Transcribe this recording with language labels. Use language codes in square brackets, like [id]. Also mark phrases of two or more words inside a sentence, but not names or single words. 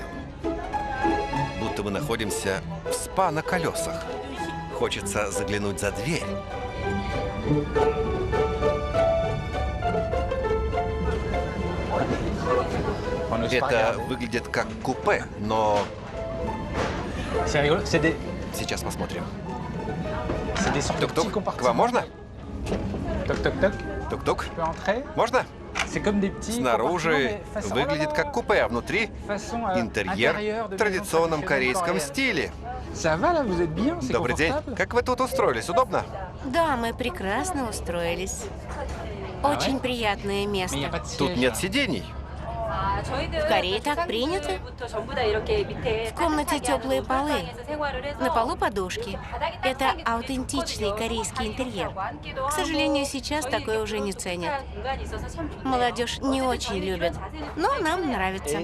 [ru] Будто мы находимся в спа на колесах. Хочется заглянуть за дверь. Это выглядит как купе, но... [fr] C'est rigolo, c'est des... [ru] Сейчас посмотрим. [fr] C'est des sortes de petits [ru] Тук-тук, к [fr] compartiments. [ru] вам можно? Ток-ток-ток. Тук-тук, [fr] Je peux entrer? [ru] можно? [fr] C'est comme des petits [ru] Снаружи [fr] compartiments, mais façon- [ru] выглядит как купе, а внутри [fr] façon, [ru] интерьер [fr] intérieur de [ru] в [fr] maison [ru] традиционном [fr] traditionnelle [ru] корейском [fr] coréenne. [ru] стиле. [fr] Ça va là, vous êtes bien? C'est [ru] Добрый день. [fr] confortable? [ru] Как вы тут устроились? Удобно? Да, мы прекрасно устроились. Очень приятное [fr] Mais il n'y a pas [ru] место. [fr] de [ru] Тут [fr] siège. [ru] нет сидений. В Корее так принято. В комнате теплые полы. На полу подушки. Это аутентичный корейский интерьер. К сожалению, сейчас такое уже не ценят. Молодежь не очень любит, но нам нравится.